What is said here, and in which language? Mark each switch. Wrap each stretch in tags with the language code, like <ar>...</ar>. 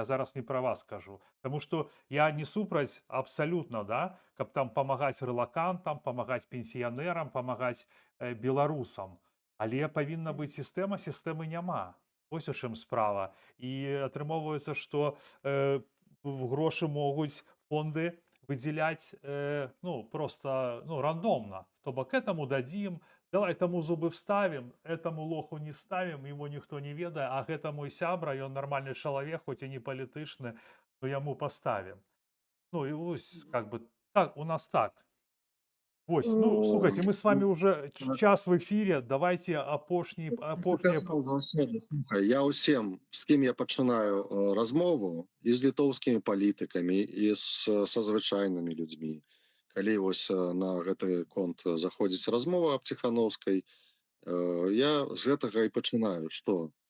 <be>Я зараз не пра вас кажу. Таму што я не супраць абсалютна, да, каб там памагаць рэлакантам, памагаць пенсіянерам, памагаць беларусам. Але павінна быць сістэма, сістэмы няма. Вось у чым справа. І атрымоўваецца, што грошы могуць фонды выделять, ну, просто, ну, рандомно. То бок этому дадим, давай тому зубы вставим, этому лоху не вставим, его никто не ведае, а гэта мой сябра, ён нармальны чалавек, хоць і не палітычны, то яму поставим.</be> <ru>Ну, и вось, как бы, так, у нас так. Вось, ну, слухайте, мы с вами уже час в эфире, давайте апошние.</ru> <be>Сказаў заўсёды, слухай, я ўсім, з кім я пачынаю размову, і з літоўскімі палітыкамі, і са звычайнымі людзьмі. Калі вось на гэты конт заходзіць размова аб Ціханаўскай, я з гэтага і пачынаю, што</be>